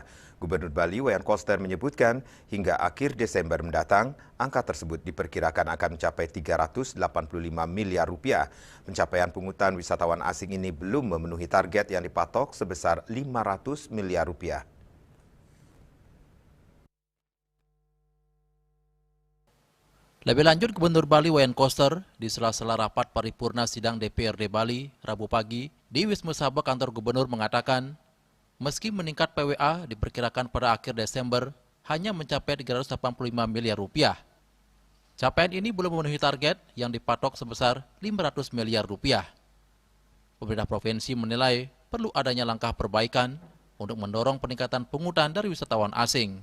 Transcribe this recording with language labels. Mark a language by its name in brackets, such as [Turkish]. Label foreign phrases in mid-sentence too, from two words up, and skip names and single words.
[Indonesian] Gubernur Bali Wayan Koster menyebutkan hingga akhir Desember mendatang, angka tersebut diperkirakan akan mencapai 385 miliar rupiah. Pencapaian pungutan wisatawan asing ini belum memenuhi target yang dipatok sebesar 500 miliar rupiah. Lebih lanjut, Gubernur Bali Wayan Koster di sela-sela rapat paripurna sidang DPRD Bali Rabu pagi di Wisma Sabah kantor Gubernur mengatakan, meski meningkat PWA diperkirakan pada akhir Desember hanya mencapai 385 miliar rupiah. Capaian ini belum memenuhi target yang dipatok sebesar 500 miliar rupiah. Pemerintah provinsi menilai perlu adanya langkah perbaikan untuk mendorong peningkatan pungutan dari wisatawan asing.